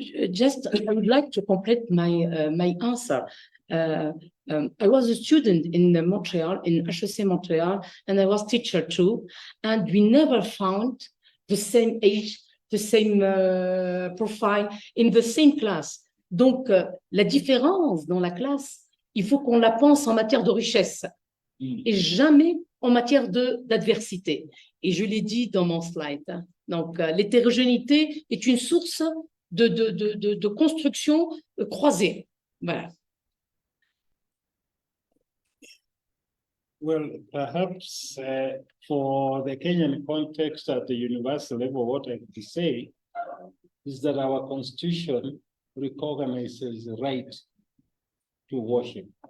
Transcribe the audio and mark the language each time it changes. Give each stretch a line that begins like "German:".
English: Just, I would like to complete my answer. I was a student in Montreal, in HEC Montreal, and I was teacher too. And we never found the same age, the same profile in the same class.
French: Donc, la différence dans la classe, il faut qu'on la pense en matière de richesse et jamais en matière d'adversité. Et je l'ai dit dans mon slide. Donc, l'hétérogénéité est une source de construction croisée. Voilà.
English: Well, perhaps for the Kenyan context at the universal level, what I could say is that our constitution recognizes the right to worship.